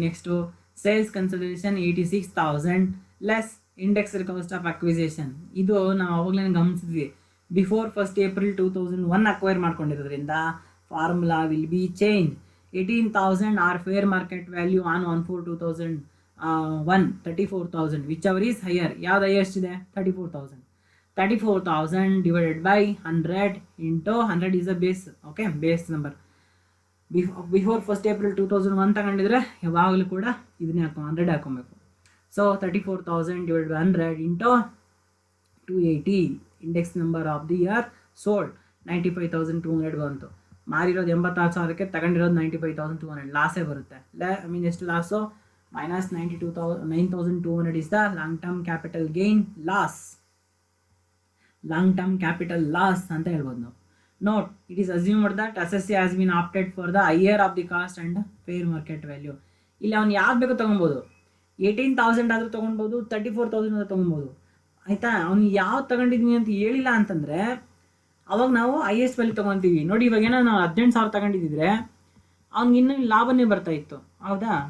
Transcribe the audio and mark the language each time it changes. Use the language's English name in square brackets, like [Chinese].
[English] Next sales consideration 86,000 less indexed cost of acquisition. [Kannada] ಇದು ನಾವು ಅವಾಗಲೇ ಗಮನಿಸಿದ್ವಿ, before 1st April 2001 acquire ಮಾಡ್ಕೊಂಡಿರೋದ್ರಿಂದ [English] Formula will be change. 18,000 are fair market value on 1/4/2001 34,000 whichever is higher. [Kannada] ಯಾವ್ದು highest ಇದೆ? 34,000. [English] 34,000 divided by 100 into 100 is a base. okay, base number. [Kannada] Before 1st April 2001 ತಗೊಂಡಿದ್ರೆ ಯಾವಾಗಲೂ ಕೂಡ ಇದನ್ನೇ 100 ಹಾಕೊಬೇಕು. [English] So 34,000 divided by 100 into 280 index number of the year sold 95,200 ಬಂತು. [Kannada] ಮಾರಿರೋದು 86,000ಕ್ಕೆ, ತಗೊಂಡಿರೋದು 95,200, ಲಾಸೇ ಬರುತ್ತೆ. ಎಷ್ಟು loss? [English] minus 9,200 is the long term capital gain loss. [Kannada] Long term capital loss ಅಂತ ಹೇಳ್ಬೋದು ನಾವು. [English] Note, it is assumed that assessee has been opted for the higher of the cost and fair market value. [Kannada] ಇಲ್ಲಿ ಅವ್ನು ಯಾವ್ದು ಬೇಕು ತೊಗೊಬೋದು, 18,000 ಆದರೂ ತೊಗೊಳ್ಬೋದು, 34,000 ಆದರೂ ತೊಗೊಬೋದು. ಆಯಿತಾ? ಅವ್ನು ಯಾವ್ದು ತಗೊಂಡಿದ್ವಿ ಅಂತ ಹೇಳಿಲ್ಲ ಅಂತಂದರೆ ಅವಾಗ ನಾವು ಹೈಯೆಸ್ಟ್ ವ್ಯಾಲ್ಯೂ ತೊಗೊತೀವಿ. ನೋಡಿ, ಇವಾಗ ಏನೋ ನಾವು 18,000 ತಗೊಂಡಿದ್ದಿದ್ರೆ ಅವ್ನಿಗೆ ಇನ್ನೂ ಲಾಭನೇ ಬರ್ತಾಯಿತ್ತು, ಹೌದಾ?